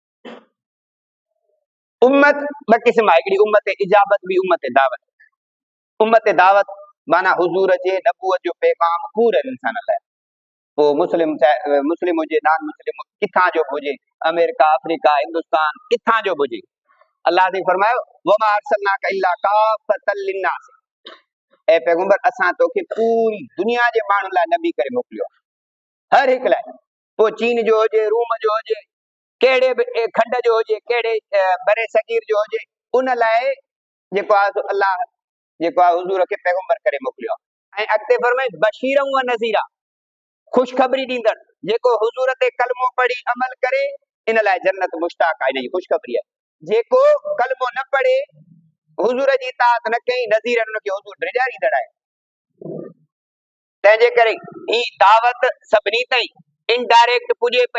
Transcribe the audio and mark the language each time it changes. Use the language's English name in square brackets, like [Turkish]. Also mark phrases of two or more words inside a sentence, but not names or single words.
[Sindhi] उम्मत ॿ क़िस्म आहे, हिकिड़ी उम्मत इजाबत बि उम्मत दावत। उम्मत दावत माना हुजूर जे नबूअत जो पैगाम पूरे इंसान लाइ, पोइ मुस्लिम चाहे मुस्लिम हुजे [English] non Muslim [Sindhi] किथां जो बि हुजे, अमेरिका अफ्रीका हिंदुस्तान किथां जो बि हुजे, अल्लाह ने फरमायो [Arabic] وما أرسلناك إلا كافة للناس, [Sindhi] ऐ पैगंबर असां तोखे पूरी दुनिया जे माण्हुनि लाइ नबी करे मोकिलियो, हर हिकु लाइ। पोइ चीन जो हुजे, रूम जो हुजे, कहिड़े बि खंड जो हुजे, कहिड़े बरे सगीर जो हुजे, उन लाइ जेको आहे अल्लाह जेको आहे हुजूर खे पैगंबर करे मोकिलियो। ऐं अॻिते फरमाए [Arabic] بشيرا ونذيرا, [Sindhi] ख़ुशख़बरी ॾींदड़, जेको हुजूर ते कलमो पढ़ी अमल करे इन लाइ जन्नत मुश्ताक आहे, इन जी ख़ुशख़बरी आहे। जेको कलमो न पढ़े, हुजूर जी इताअत न कई, नज़ीरन उनखे हुजूर ड्रिजारींदड़ आहे। तंहिंजे करे ही दावत सभिनी ताईं इनडायरेक्ट पुॼे पई।